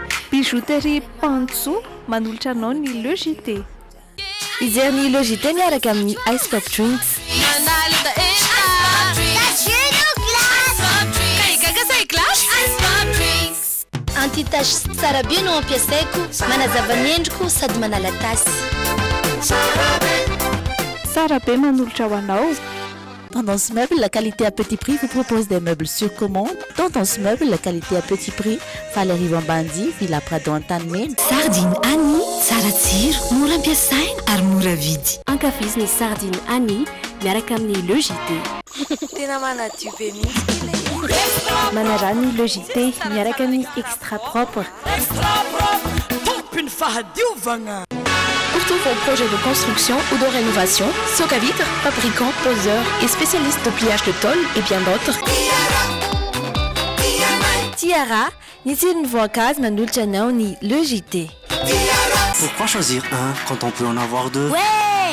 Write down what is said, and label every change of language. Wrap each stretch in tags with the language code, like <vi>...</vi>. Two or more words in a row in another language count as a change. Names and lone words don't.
<mg>Bijouterie Pantso manolotra anao ny logité. Izy ny logité miaraka amin'ny</mg> <en>ice pop drinks.</en> <mg>Anti-tache tsara be no ampiasaiko, manazava ny endriko sady manala tasy. Tsara be manolotra ho anao.</mg> <fr>Tendance Meuble, la qualité à petit prix, vous propose des meubles sur commande. Tendance Meuble, la qualité à petit prix, Valérie Vambandi, Villa Prado Antanmen.</fr> <mg>Sardine Annie, tsara tsiro, mora ampiasaina ary mora vidy. Ankafiziny sardine Annie, miaraka amin'ny logité. Tena manadio be mihitsy. Manarany logité, miaraka amin'ny</mg> <fr>extra propre. Extra propre,</fr> <mg>tompiny fahadiovagna.</mg> <fr>Pour tous vos projets de construction ou de rénovation, Socavitre, fabricant, poseur et spécialiste de pliage de tôle et bien d'autres.</fr> <mg>Tiara, ni tsirony voankazo manolotra anao ny logité.</mg> <fr>Pourquoi choisir un quand on peut en avoir deux? Ouais!</fr>